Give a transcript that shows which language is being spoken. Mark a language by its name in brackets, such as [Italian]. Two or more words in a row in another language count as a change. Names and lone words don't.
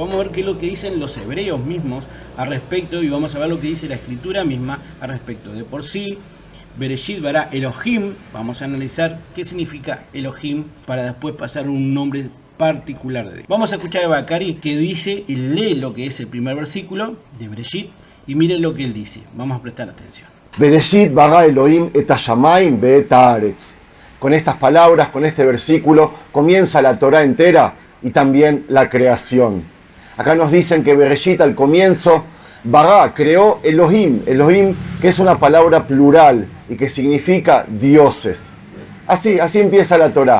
[Spanish] Vamos a ver qué es lo que dicen los hebreos mismos al respecto, y vamos a ver lo que dice la escritura misma al respecto. De por sí, [Hebrew] בראשית ברא אלהים. [Spanish] Vamos a analizar qué significa Elohim para después pasar a un nombre particular de Dios. Vamos a escuchar a Bakari, que dice y lee lo que es el primer versículo de Bereshit, y miren lo que él dice. Vamos a prestar atención. [Hebrew] בראשית ברא אלהים את השמים ואת הארץ. [Spanish] Con estas palabras, con este versículo, comienza la Torá entera y también la creación. Acá nos dicen que Bereshit, al comienzo, bara, creó Elohim. Elohim, que es una palabra plural y que significa dioses. Así empieza la Torá.